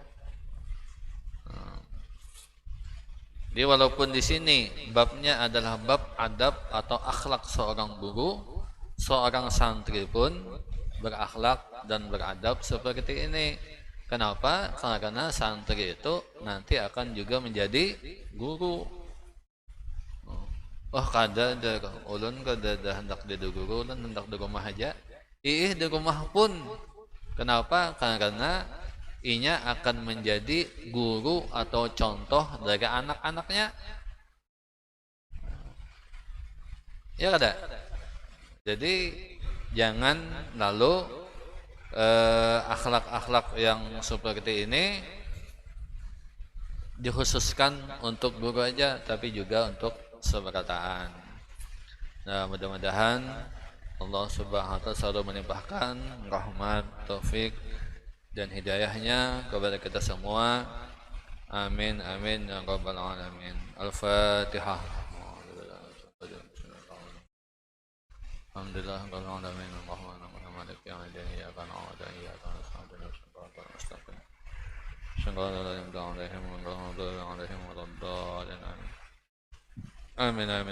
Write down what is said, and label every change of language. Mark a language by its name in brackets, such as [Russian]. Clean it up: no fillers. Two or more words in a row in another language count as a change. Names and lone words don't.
[Indonesian] Jadi walaupun di sini babnya adalah bab adab atau akhlak seorang guru, seorang santri pun berakhlak dan beradab seperti ini. Kenapa? Karena santri itu nanti akan juga menjadi guru. [Banjar] Oh kada ulun kada hendak jadi guru, ulun hendak di rumah aja. [Indonesian] Ih di rumah pun. Kenapa? Karena inya akan menjadi guru atau contoh dari anak-anaknya. [Banjar] Ya kada? [Indonesian] Jadi jangan lalu akhlak-akhlak yang seperti ini dikhususkan untuk guru aja, tapi juga untuk seberataan. Nah, mudah-mudahan Allah [Arabic] سبحانه وتعالى [Indonesian] selalu melimpahkan rahmat, taufik dan hidayahnya kepada kita semua. [Arabic] آمين آمين يا رب العالمين. الفاتحة. الحمد لله رب العالمين الرحمن الرحيم مالك يوم الدين إياك نعبد وإياك نستعين اهدنا المستقيم. صراط الذين آمين آمين.